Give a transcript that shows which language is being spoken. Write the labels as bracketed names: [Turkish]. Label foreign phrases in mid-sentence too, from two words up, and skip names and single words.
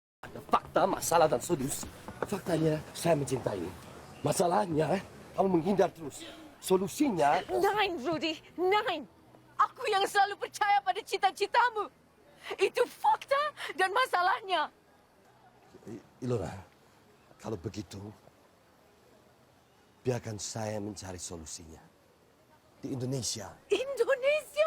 [Indonesian] Ada fakta, masalah, dan solusi. Faktanya, saya mencintaimu. Masalahnya, kamu menghindar terus. Solusinya... [German] Nein, Rudy, nein. [Indonesian] Aku yang selalu percaya pada cita-citamu. Itu fakta dan masalahnya. Ilona, kalau begitu, biarkan saya mencari solusinya. Di Indonesia. Indonesia?